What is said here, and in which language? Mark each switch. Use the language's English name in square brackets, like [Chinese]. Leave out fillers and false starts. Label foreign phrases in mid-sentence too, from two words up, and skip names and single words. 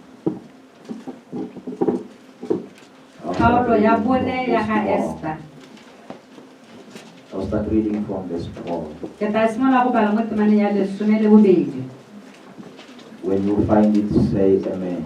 [Tswana] Kgaolo ya bone ya ga Esther. [English] I'll start reading from verse 12. [Tswana] Ke tla simolola go bala mo temaneng ya 12. [English] When you find it, say amen.